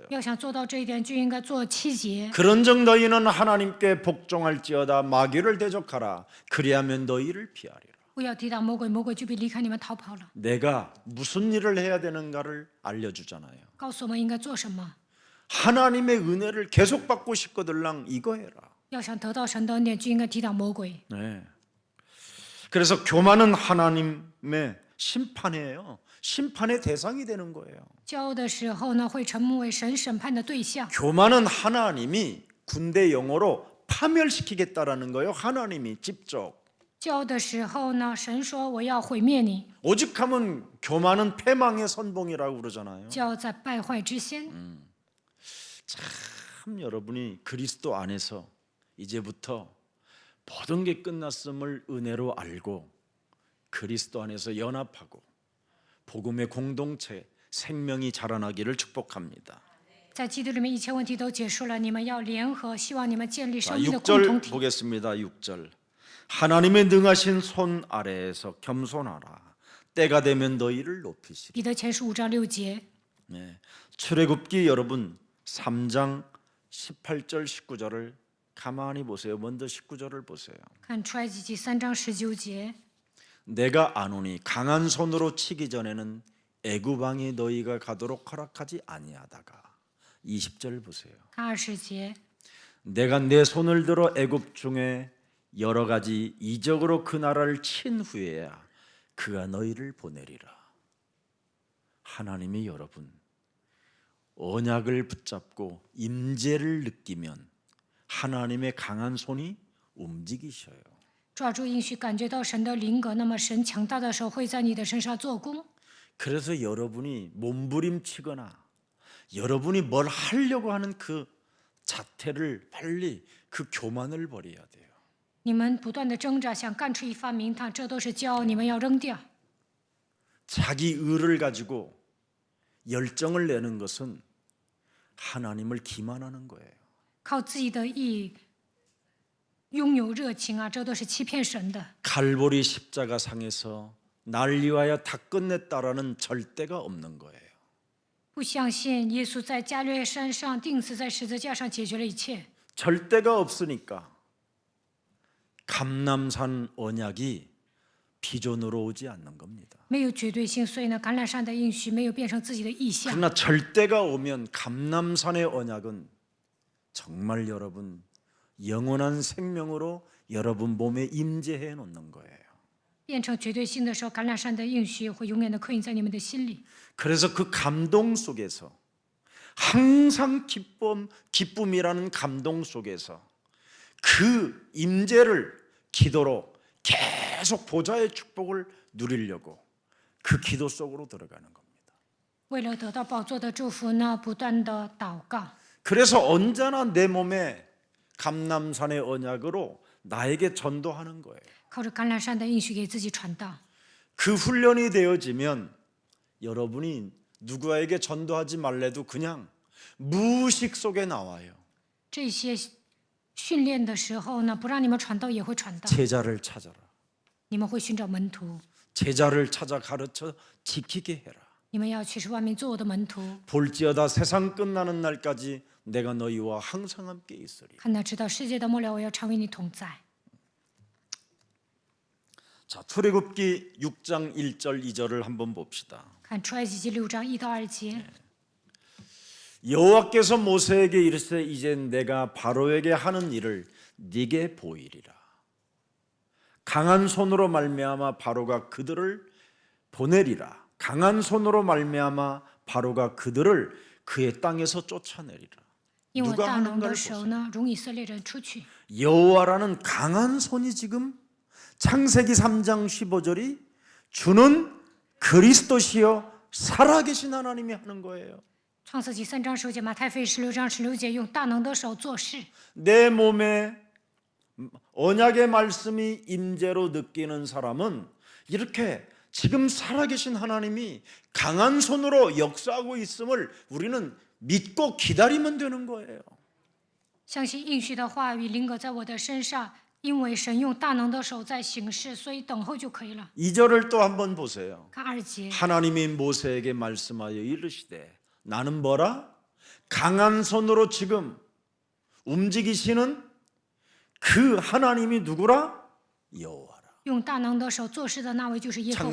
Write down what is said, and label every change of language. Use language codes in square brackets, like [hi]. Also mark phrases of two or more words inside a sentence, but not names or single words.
[zh] 要想做到这一点，就应该做7节。 [ko] 그런즉 너희는 하나님께 복종할지어다 마귀를 대적하라 그리하면 너희를 피하리라. [zh] 不要抵挡魔鬼，魔鬼就必离开你们逃跑了。 [ko] 내가 무슨 일을 해야 되는가를 알려주잖아요. [zh] 告诉我们应该做什么。 [ko] 하나님의 은혜를 계속 받고 싶거들랑 이거 해라. [zh] 要想得到神的恩典，就应该抵挡魔鬼。 [ko] 네. 그래서 교만은 하나님의 심판이에요. 심판의 대상이 되는 거예요. [zh] 骄傲的时候呢，会成为神审判的对象。 [ko] 교만은 하나님이 군대 영어로 파멸시키겠다라는 거예요. 하나님이 직접. [zh] 骄傲的时候呢，神说我要毁灭你。 [ko] 오직하면 교만은 패망의 선봉이라고 그러잖아요. [zh] 骄傲在败坏之先。 [ko] 참 여러분이 그리스도 안에서 이제부터 모든 게 끝났음을 은혜로 알고 그리스도 안에서 연합하고 복음의 공동체 생명이 자라나기를 축복합니다. [zh] 在基督里面，一切问题都结束了，你们要联合，希望你们建立 [ko] 자, [zh] 生命的共同 [ko] 6절 [zh] 体。 [ko] 보겠습니다. 6절. 하나님의 능하신 손 아래에서 겸손하라. 때가 되면 너희를 높이시리. [zh] 彼得前书5章6节， [ko] 네. 출애굽기 여러분 3장 18절 19절을 가만히 보세요. 먼저 19절을 보세요. [zh] 看出埃及记3章19节。 [ko] 내가 아노니 강한 손으로 치기 전에는 애굽 왕이 너희가 가도록 허락하지 아니하다가 20절 보세요. [zh] 看20节， [ko] 내가 내 손을 들어 애굽 중에 여러 가지 이적으로 그 나라를 친 후에야 그가 너희를 보내리라. 하나님이 여러분 언약을 붙잡고 임재를 느끼면 하나님의 강한 손이 움직이셔요. [zh] 抓住应许，感觉到神的灵格，那么神强大的手会在你的身上做工。 [ko] 그래서 여러분이 몸부림치거나 여러분이 뭘 하려고 하는 그 자태를 빨리 그 교만을 버려야 돼요. [zh] 你们不断的挣扎，想干出一番名堂，这都是骄傲，你们要扔掉。 [ko] 자기 의를 가지고 열정을 내는 것은 하나님을 기만하는 거예요. [zh] 靠自己的意拥有热情啊，这都是欺骗神的。 [ko] 갈보리 십자가 상에서 날 위하여 다 끝냈다라는 절대가 없는 거예요. [zh] 不相信耶稣在加略山上钉死在十字架上解决了一切， [ko] 절대가 없으니까 감람산 언약이 비전으로 오지 않는 겁니다. [zh] 没有绝对性，所以呢，橄榄山的应许没有变成自己的意象。 [ko] 그러나 절대가 오면 감람산의 언약은 정말 여러분 영원한 생명으로 여러분 몸에 임재해 놓는 거예요. [zh] 变成绝对性的时候，橄榄山的应许会永远的刻印在你们的心里。 [ko] 그래서 그 감동 속에서 항상 기쁨이라는 감동 속에서 그 임재를 기도로 계속 보좌의 축복을 누리려고 그 기도 속으로 들어가는 겁니다. [zh] 为了得到宝座的祝福呢，不断的祷告。 [ko] 그래서 언제나 내 몸에 감람산의 언약으로 나에게 전도하는 거예요. [zh] 靠着橄榄山的应许给自己传道。 [ko] 그 훈련이 되어지면 여러분이 누구에게 전도하지 말래도 그냥 무의식 속에 나와요. [zh] 这些训练的时候呢，不让你们传道也会传道。 [ko] 제자를 찾아라. [zh] 你们会寻找门徒， [ko] 제자를 찾아 가르쳐 지키게 해라. [zh] 你们要去是外面做我的门徒。 [ko] 볼지어다 세상 끝나는 날까지 내가 너희와 항상 함께 있으리. [zh] 看到直到世界的末了，我要常与你同在。 [ko] 자, 출애굽기 6장 1절 2절을 한번 봅시다. [zh] 看出埃及记6章1到2节。 [ko] 여호와께서 모세에게 이르시되 이제 내가 바로에게 하는 일을 네게 보이리라. 강한 손으로 말미암아 바로가 그들을 보내리라. 강한 손으로 말미암아 바로가 그들을 그의 땅에서 쫓아내리라. [zh] 因我 [ko] 누가 [zh] 大能的 [ko] 하는가를 [zh] 手 [ko] 보세요. [zh] 呢，容以色列人出去。 [ko] 여호와라는 강한 손이 지금 창세기 3장 15절이 주는 그리스도시여 살아계신 하나님이 하는 거예요. [zh] 创世纪3章10节，马太福音16章16节，用大能的手做事。 [ko] 내 몸에 언약의 말씀이 임재로 느끼는 사람은 이렇게 지금 살아계신 하나님이 강한 손으로 역사하고 있음을 우리는 믿고 기다리면 되는 거예요. [zh] 相信应许的话语临格在我的身上，因为神用大能的手在行事，所以等候就可以了。 [ko] 2절을 또 한번 보세요. [zh] 看2节， [ko] 하나님이 모세에게 말씀하여 이르시되 나는 뭐라? 강한 손으로 지금 움직이시는 그 하나님이 누구라? 여호와라. [zh] 用大能的手做事的那位就是耶和